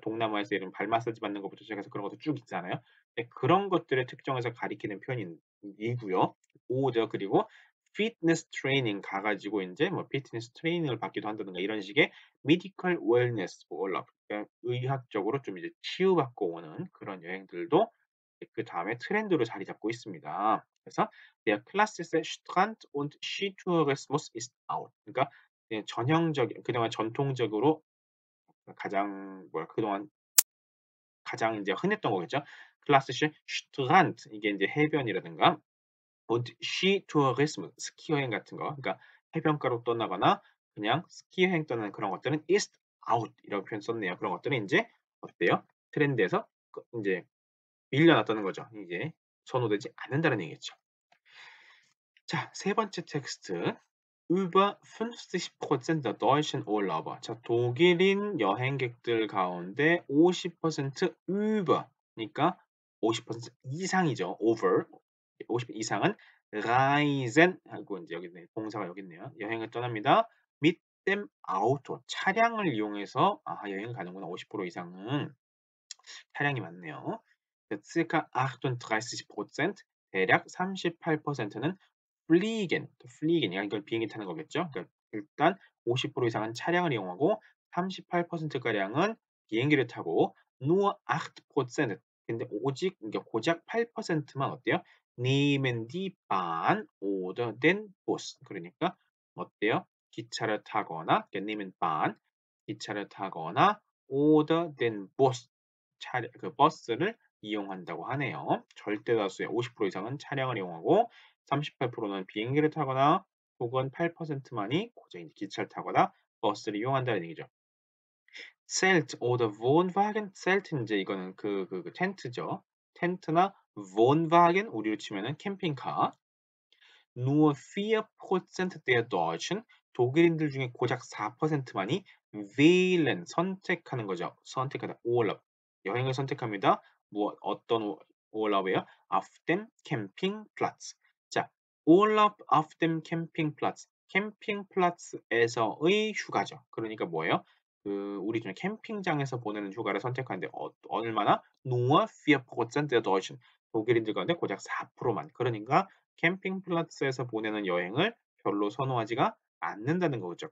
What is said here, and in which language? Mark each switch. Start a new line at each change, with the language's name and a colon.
Korean: 동남아에서 예를 들면 발 마사지 받는 것부터 시작해서 그런 것도 쭉 있잖아요. 네 그런 것들을 특정해서 가리키는 표현인 이고요. 오죠. 그리고 피트니스 트레이닝 가 가지고 인제 뭐 피트니스 트레이닝을 받기도 한다든가 이런 식의 메디컬 웰니스 올라 그러니까 의학적으로 좀 이제 치유받고 오는 그런 여행들도 그다음에 트렌드로 자리 잡고 있습니다.
German: 그래서 Der klassische Strand und Skitourismus ist out.
Korean: 그러니까 전형적인 그동안 전통적으로 가장 그동안 가장 인제 흔했던 거겠죠. Klassische Strand 이게 인제 해변이라든가 und Skitourismus 스키 여행 같은 거 그러니까 해변가로 떠나거나 그냥 스키 여행 떠나는 그런 것들은 ist out 이라고 표현 썼네요. 그런 것들은 인제 어때요? 트렌드에서 인제 밀려났다는 거죠. 이제 선호되지 않는다는 얘기겠죠. 자, 세 번째 텍스트.
German: Über 50% der deutschen Urlauber.
Korean: 자, 독일인 여행객들 가운데 50% über 니까 50% 이상이죠. over 50 이상은 reisen 하고 인제 여기 있네. 동사가 여기 있네요. 여행을 떠납니다.
German: mit dem Auto
Korean: 차량을 이용해서 여행을 가는구나. 50% 이상은 차량이 많네요. circa 38% 대략 38%는 fliegen, fliegen 이걸 비행기 타는 거겠죠. 그러니까 일단 50% 이상은 차량을 이용하고 38% 가량은 비행기를 타고
German: nur 8%.
Korean: 근데 오직 그러니까 고작 8%만 어때요?
German: nehmen die Bahn oder den Bus.
Korean: 그러니까 어때요? 기차를 타거나 그러니까 nehmen Bahn 기차를 타거나
German: oder den Bus
Korean: 차량 그 버스를 이용한다고 하네요. 절대 다수의 50% 이상은 차량을 이용하고 38%는 비행기를 타거나 혹은 8%만이 고작 이제 기차를 타거나 버스를 이용한다는 얘기죠. Zelt oder Wohnwagen, Zelt 인제 이거는 텐트죠. 텐트나 Wohnwagen 우리로 치면은 캠핑카.
German: Nur 4% der Deutschen
Korean: 독일인들 중에 고작 4%만이 wählen 선택하는 거죠. 선택하다 Urlaub 여행을 선택합니다. 어떤 Urlaub이에요?
German: Auf dem Campingplatz. 자, Urlaub auf dem Campingplatz.
Korean: 캠핑플라츠에서의 휴가죠. 그러니까 뭐예요? 우리 중에 캠핑장에서 보내는 휴가를 선택하는데 얼마나?
German: Nur 4% der Deutschen
Korean: 독일인들 가운데 고작 4%만. 그러니까 캠핑플라츠에서 보내는 여행을 별로 선호하지가 않는다는 거죠.